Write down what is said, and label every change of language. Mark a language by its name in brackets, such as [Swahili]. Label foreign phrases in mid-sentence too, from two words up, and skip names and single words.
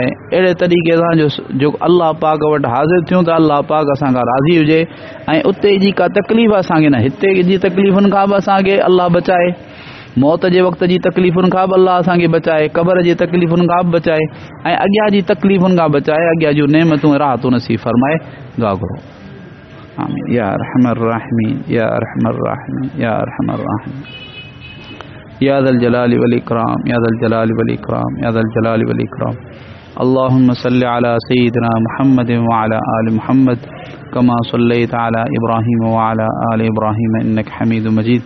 [Sindhi] अहिड़े तरीक़े सां जो अल्लाह पाक वटि हाज़िर थियूं त अल्लाह पाक असां खां राज़ी हुजे ऐं उते जी का तकलीफ़ असांखे न, हिते जी तकलीफ़ुनि खां बि असांखे अल्लाह बचाए, मौत जे वक़्त जी तकलीफ़ुनि खां बि अल्लाह असांखे बचाए, क़बर जी तकलीफ़ुनि खां बि बचाए ऐं अॻियां जी तकलीफ़ुनि खां बचाए, अॻियां जूं नेमतूं राहतूं नसीब फरमाए। दुआ करो। [Arabic] آمين يا أرحم الراحمين يا أرحم الراحمين يا أرحم الراحمين يا ذا الجلال والإكرام يا ذا الجلال والإكرام يا ذا الجلال والإكرام. اللهم صل على سيدنا محمد وعلى آل محمد كما صليت على إبراهيم وعلى آل إبراهيم إنك حميد مجيد.